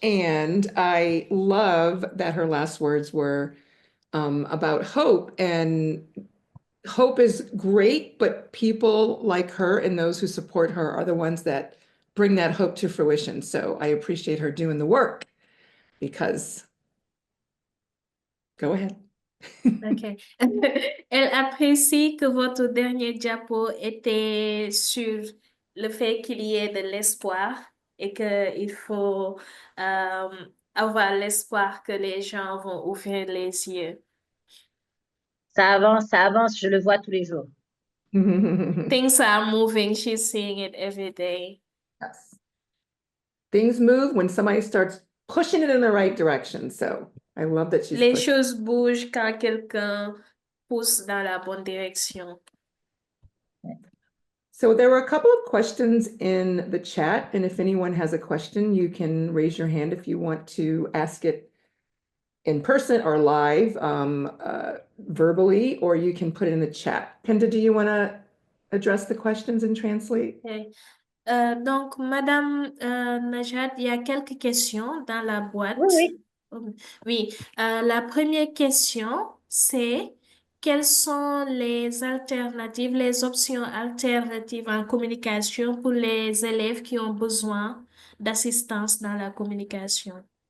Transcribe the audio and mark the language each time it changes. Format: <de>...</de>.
<en>And I love that her last words were about hope. And hope is great, but people like her and those who support her are the ones that bring that hope to fruition. So I appreciate her doing the work because, go ahead. Ok.</en> <fr>Elle apprécie que votre dernier diapo était sur le fait qu'il y ait de l'espoir et qu'il faut avoir l'espoir que les gens vont ouvrir les yeux. Ça avance, je le vois tous les jours.</fr> <en>Things are moving, she's seeing it every day. Yes. Things move when somebody starts pushing it in the right direction. So I love that she's</en> <fr>Les</fr> <en>pushing.</en> <fr>choses bougent quand quelqu'un pousse dans la bonne direction.</fr> <en>So there were a couple of questions in the chat, and if anyone has a question, you can raise your hand if you want to ask it in person or live, verbally, or you can put it in the chat. Penda, do you want to address the questions and translate? Okay.</en> <fr>Donc, Madame Najat, il y a quelques questions dans la boîte. Oui, Oui, la première question, c'est quelles sont les alternatives, les options alternatives en communication pour les élèves qui ont besoin d'assistance dans la communication?</fr>